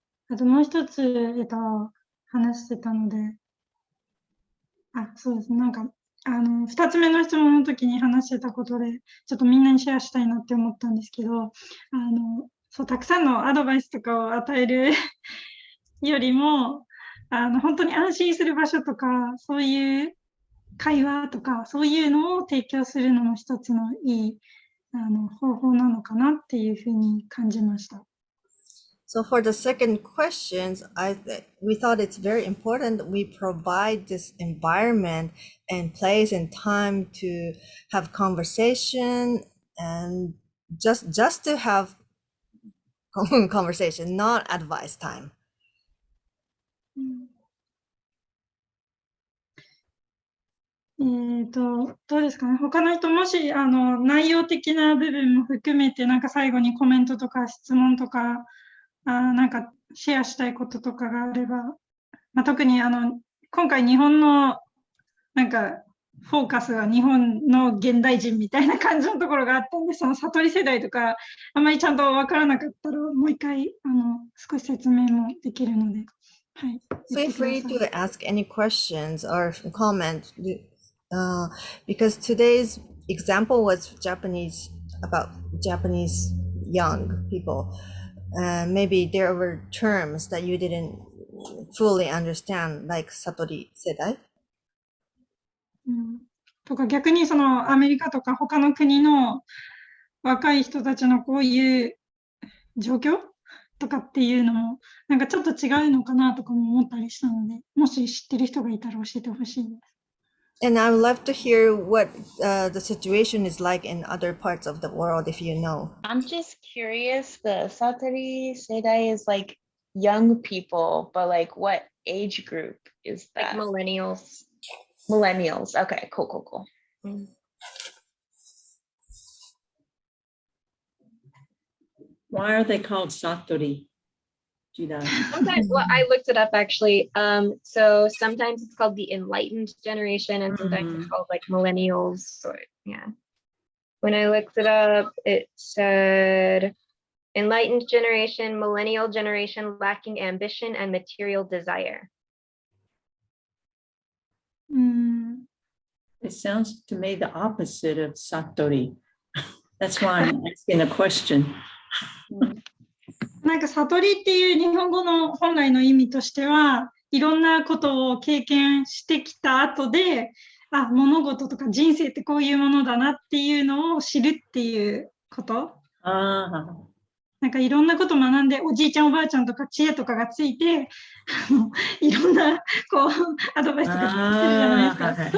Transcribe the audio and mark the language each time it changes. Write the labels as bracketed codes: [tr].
[ja] あともう一つ、話してたので、そうですね、2つ目の質問の時に話してたことで、ちょっとみんなにシェアしたいなって思ったんですけど、たくさんのアドバイスとかを与えるよりも、本当に安心する場所とか、そういう会話とか、そういうのを提供するのも一つのいい方法なのかなっていうふうに感じました。 [en] So for the second questions, we thought it's very important we provide this environment and place and time to have conversation and just to have conversation, not advice time. [ja] どうですかね。他の人、もし、内容的な部分も含めて、なんか最後にコメントとか質問とか、なんかシェアしたいこととかがあれば、まあ、特に今回日本の、なんか、フォーカスは日本の現代人みたいな感じのところがあったんで、その悟り世代とか、あまりちゃんとわからなかったら、もう一回、少し説明もできるので、はい。 [en] Feel free to ask any questions or comment because today's example was Japanese about Japanese young people. Maybe there were terms that you didn't fully understand, like Satori Sedai. [ja] とか逆にそのアメリカとか他の国の若い人たちのこういう状況とかっていうのもなんかちょっと違うのかなとかも思ったりしたので、もし知ってる人がいたら教えてほしいです。 [en] And I would love to hear what the situation is like in other parts of the world if you know. I'm just curious, the Satori Seidai is like young people, but like what age group is Like that? millennials. Millennials. Okay, cool. Why are they called Satori? Do you know? Sometimes, well, I looked it up actually. So sometimes it's called the enlightened generation, and sometimes it's called like millennials. So yeah. When I looked it up, it said enlightened generation, millennial generation lacking ambition and material desire. It sounds to me the opposite of Satori. That's why I'm asking the question. [ja] なんか悟りっていう日本語の本来の意味としては、いろんなことを経験してきた後で、物事とか人生ってこういうものだなっていうのを知るっていうこと。なんかいろんなこと学んで、おじいちゃんおばあちゃんとか知恵とかがついて、いろんなこうアドバイスとかするじゃないですか。